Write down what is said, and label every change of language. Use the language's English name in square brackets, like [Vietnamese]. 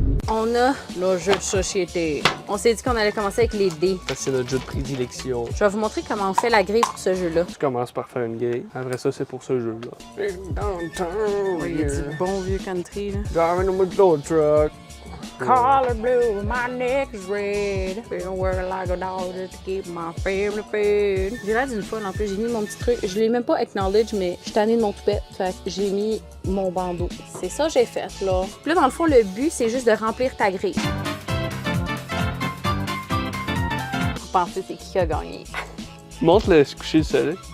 [French] On a nos jeux de société. On s'est dit qu'on allait commencer avec les dés. Ça, c'est notre jeu de prédilection. Je vais vous montrer comment on fait la grille pour ce jeu-là. Tu commences par faire une grille. Après ça, c'est pour ce jeu-là. [English] Downtown, [French] Il y a du bon vieux country, là. [English] Driving a blow truck. Collar blue, my neck is red. Been working like a dog to keep my family fed. [French] J'ai l'air d'une folle en plus. J'ai mis mon petit truc. Je l'ai même pas acknowledge, mais je suis tannée de mon toupette. Fait que j'ai mis mon bandeau. C'est ça que j'ai fait, là. Puis là, dans le fond, le but, c'est juste de remplir ta grille. Vous pensez c'est qui a gagné? Montre le coucher du soleil.